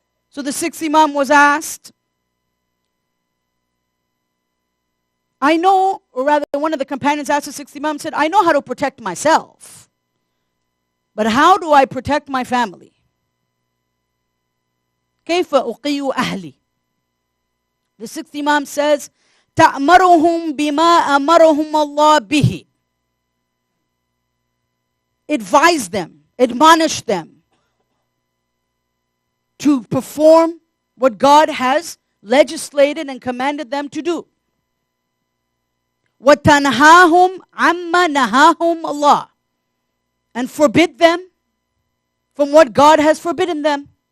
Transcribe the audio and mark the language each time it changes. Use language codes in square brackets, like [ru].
[en] So the sixth Imam was asked, I know, or rather one of the companions asked the sixth Imam, said, I know how to protect myself, but how do I protect my family? [ar] كيف أقي أهلي? [en] The sixth Imam says, [ar] تأمرهم بما أمرهم الله به. [en] Advise them, admonish them to perform what God has legislated and commanded them to do. [ar] وَتَنْهَاهُمْ عَمَّا نَهَاهُمْ اللَّهُ, [en] and forbid them from what God has forbidden them.